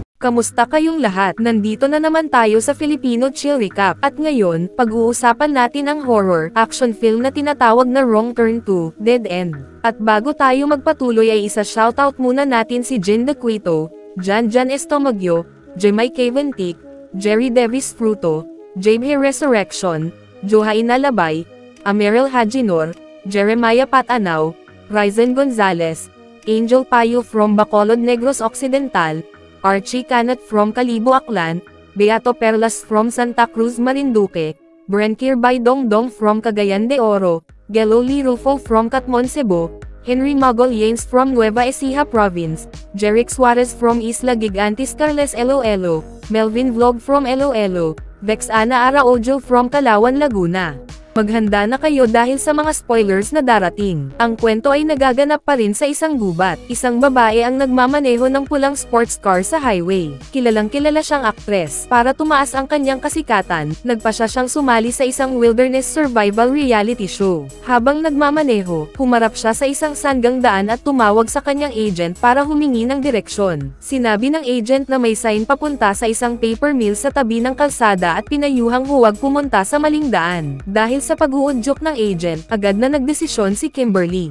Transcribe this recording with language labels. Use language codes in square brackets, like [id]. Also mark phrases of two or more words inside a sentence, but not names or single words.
[tl] Kamusta kayong lahat? Nandito na naman tayo sa Filipino Chill Recap. At ngayon, pag-uusapan natin ang [en] horror, action film [tl] na tinatawag na Wrong Turn 2, Dead End. At bago tayo magpatuloy ay isa-shoutout muna natin si Jin De Cuito, Jan Estomagyo, Jemay Caventic, Jerry Davis Fruto, Jabe Resurrection, Johaina Labay, Ameril Hajinor, Jeremiah Patanaw, Ryzen Gonzalez, Angel Payo from Bacolod Negros Occidental, Archie Canat from Calibo Aklan, Beato Perlas from Santa Cruz Marinduque, Brenkir Baydongdong from Cagayan de Oro, Geloli Rufo from Catmon Cebu, Henry Magol-Yanes from Nueva Ecija Province, Jeric Suarez from Isla Gigantes Carles Iloilo, Melvin Vlog from Iloilo, Vexana Araojo from Calauan Laguna. Maghanda na kayo dahil sa mga spoilers na darating. Ang kwento ay nagaganap pa rin sa isang gubat. Isang babae ang nagmamaneho ng pulang sports car sa highway. Kilalang kilala siyang aktres. Para tumaas ang kanyang kasikatan, nagpasya siyang sumali sa isang [en] wilderness survival reality show. [tl] Habang nagmamaneho, humarap siya sa isang sanggang daan at tumawag sa kanyang agent para humingi ng direksyon. Sinabi ng agent na may sign papunta sa isang [en] paper mill [tl] sa tabi ng kalsada at pinayuhang huwag pumunta sa maling daan. Dahil sa pag-uudyok ng agent, agad na nagdesisyon si Kimberly.